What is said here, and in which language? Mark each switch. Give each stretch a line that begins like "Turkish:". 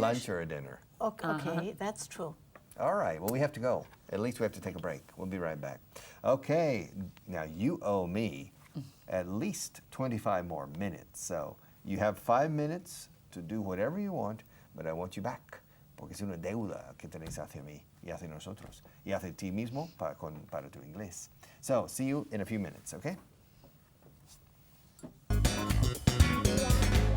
English: lunch or a dinner. Okay, that's true. All right. Well, we have to go. At least we have to take a break. We'll be right back. Okay. Now, you owe me at least 25 more minutes. So you have 5 minutes to do whatever you want, but I want you back.
Spanish: Porque es una deuda que tenéis hacia mí y hacia nosotros y hacia ti mismo para tu inglés.
English: So, see you in a few minutes, okay?